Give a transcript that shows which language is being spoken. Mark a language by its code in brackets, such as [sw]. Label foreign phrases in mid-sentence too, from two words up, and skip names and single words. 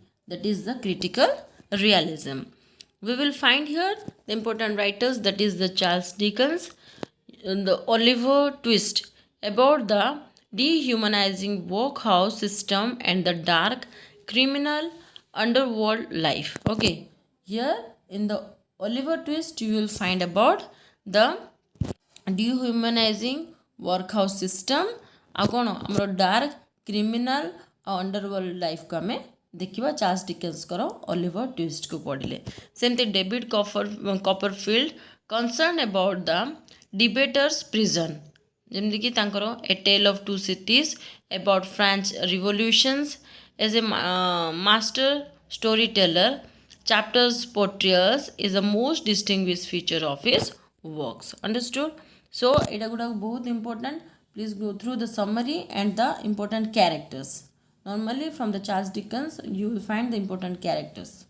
[en] That is the critical realism. We will find here the important writers, that is the Charles Dickens, the Oliver Twist, about the dehumanizing workhouse system and the dark criminal underworld life. Okay, here in the Oliver Twist you will find about the dehumanizing workhouse system [or] ଆଉ କ'ଣ ଆମର [en] dark criminal [or] ଆଉ [en] underworld lifeକୁ [or] ଆମେ ଦେଖିବା ଚାର୍ଲ୍ସ ଡିକେନ୍ସଙ୍କର ଅଲିଭର ଟ୍ୱିଷ୍ଟକୁ ପଢ଼ିଲେ। [en] ସେମିତି David Copperfield concern about the debtors prison, [or] ଯେମିତିକି ତାଙ୍କର [en] A Tale of Two Cities about French revolutions as a master story teller chapters portrayals is the most distinguished feature of his works. Understood? So it is बहुत important. Please go through the summary and the important characters. Normally from the Charles Dickens you will find the important characters.